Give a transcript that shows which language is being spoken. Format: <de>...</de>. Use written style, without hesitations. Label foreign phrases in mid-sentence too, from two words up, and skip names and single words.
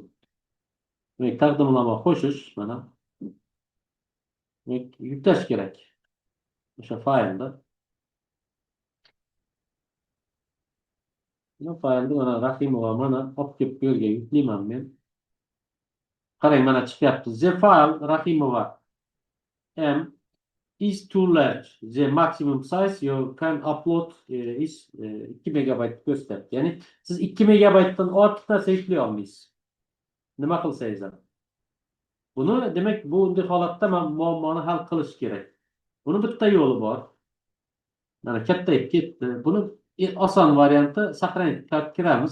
<uz>Demak, taqdimnoma qo'shish mana. Demak, yuklash kerak. O'sha faylni. Bu faylni mana Rahimova mana olib kelib bu yerga yuklayman men. Qarang, mana chiqyapti.</uz> <en>The file Rahimova M is too large. The maximum size you can upload is 2</en> <uz>megabayt ko'rsatyapti. Ya'ni siz 2 megabaytdan ortiq narsa yuklay olmaysiz. Nima qilsangiz ham. Buni demak bunday holatda muammoni hal qilish kerak. Buni bitta yo'li bor. Mana kattayib ketdi. Buni oson varianti saqlanib kiramiz.</uz>